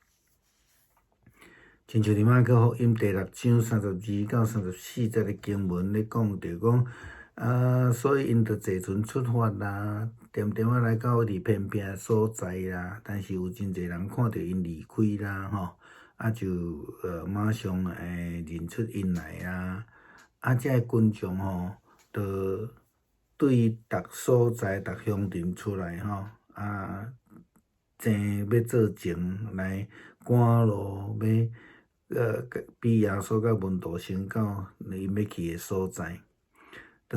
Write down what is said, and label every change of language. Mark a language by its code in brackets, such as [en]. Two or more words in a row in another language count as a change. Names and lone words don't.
[nan] 亲像伫马可福音第6章32到34节的经文咧讲着讲，所以因着坐船出发啦，点来到伫偏僻的所在啦，但是有真侪人看到因离开啦就马上认出因来啦，这群众就对逐所在、逐乡镇出来争要做证来赶路，要比耶稣甲门徒先到因要去的所在。